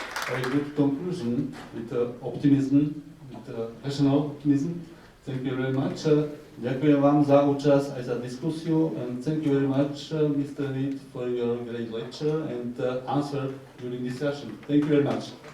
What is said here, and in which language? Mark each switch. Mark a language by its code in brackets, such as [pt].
[en] Very good conclusion with optimism, with rational optimism. Thank you very much. [sk] Ďakujem vám za účasť aj za diskusiu, [en] and thank you very much, Mr. Reed, for your great lecture and answer during this session. Thank you very much.